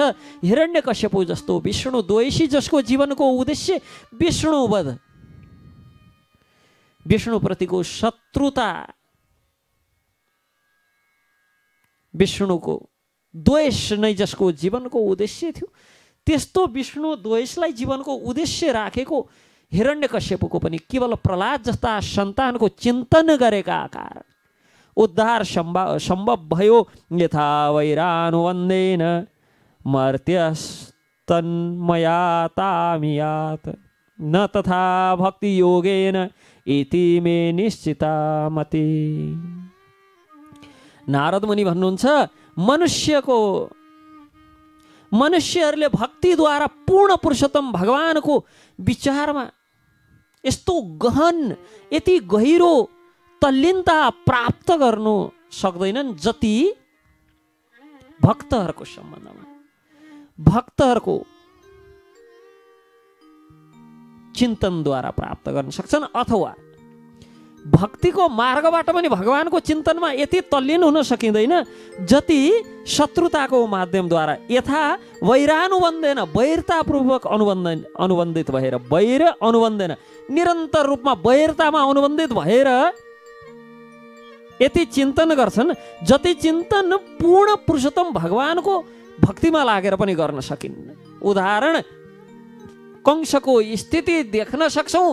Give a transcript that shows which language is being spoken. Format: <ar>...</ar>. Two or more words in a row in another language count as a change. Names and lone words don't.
<ne>हिरण्यकश्यपु जस्तो विष्णु द्वेषी, जसको जीवनको उद्देश्य विष्णुवध, विष्णुप्रतिको शत्रुता, विष्णुको द्वेष नै जसको जीवनको उद्देश्य थियो, त्यस्तो विष्णु द्वेषलाई जीवनको उद्देश्य राखेको हिरण्यकश्यपको पनि केवल प्रहलाद जस्ता सन्तानको चिन्तन गरेका कारण उद्धार सम्भव भयो।</ne> <sa>यथा वैरानुवन्देन मर्त्यस्तन्मयातामियात न तथा भक्ति योगेन इति मे निश्चिता मति।</sa> <ne>नारद मुनि भन्नुहुन्छ मनुष्यहरूले भक्तिद्वारा पूर्ण पुरुषोत्तम भगवानको विचारमा यस्तो गहन यति गहिरो तल्लीनता प्राप्त गर्नु सक्दैनन् जति भक्तहरूको सम्बन्धमा भक्तहरूको चिन्तनद्वारा प्राप्त गर्न सक्छन्। अथवा भक्तिको मार्गबाट पनि भगवानको चिन्तनमा यति तल्लीन हुन सकिँदैन जति शत्रुताको माध्यमद्वारा</ne> <sa>यथा वैरानुबन्धेन</sa> <ne>वैरतापूर्वक अनुबन्धित भएर</ne> <sa>वैर अनुबन्धेन</sa> <ne>निरन्तर रूपमा वैरतामा अनुबन्धित भएर यति चिन्तन गर्छन् जति चिन्तन पूर्ण पुरुषोत्तम भगवानको भक्तिमा लागेर पनि गर्न सकिन्न। उदाहरण कंसको स्थिति देख्न सक्छौं।</ne>